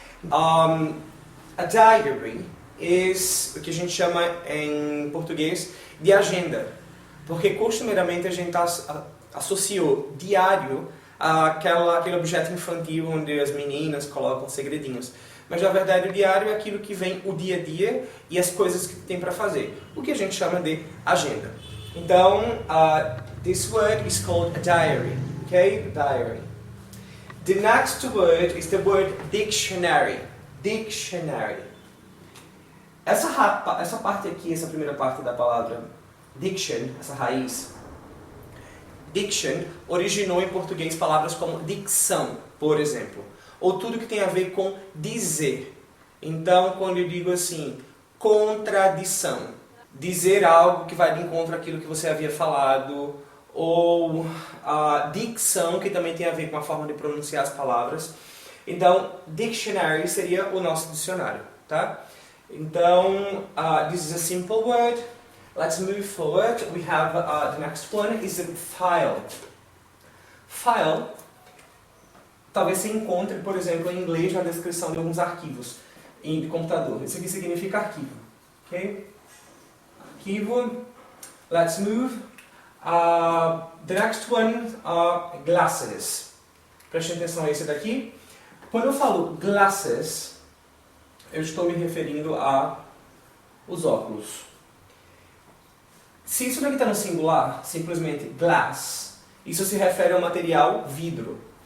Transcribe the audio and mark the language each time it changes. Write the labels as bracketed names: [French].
[English] A diary is [Portuguese] o que a gente chama em português de agenda. Porque costumeiramente a gente está associou diário àquele objeto infantil onde as meninas colocam segredinhos. Mas na verdade o diário é aquilo que vem o dia a dia e as coisas que tem para fazer, o que a gente chama de agenda. [English] Então, this word is called a diary, okay? Diary. The next word is the word dictionary. Dictionary. [Portuguese] Essa parte aqui, essa primeira parte da palavra diction, essa raiz, diction, originou em português palavras como dicção, por exemplo, ou tudo que tem a ver com dizer. Então, quando eu digo assim, contradição, dizer algo que vai de encontro àquilo que você havia falado, ou a dicção, que também tem a ver com a forma de pronunciar as palavras. Então, dictionary seria o nosso dicionário, tá? [English] Então, this is a simple word. Let's move forward. We have the next one is a file. [Portuguese] File, talvez você encontre, por exemplo, em inglês na descrição de alguns arquivos de computador. Isso aqui significa arquivo, ok? [English] Arquivo. Let's move. The next one are glasses. [Portuguese] Preste atenção a esse daqui. Quando eu falo glasses, eu estou me referindo a os óculos. Se isso daqui está no singular, simplesmente glass, isso se refere ao material vidro.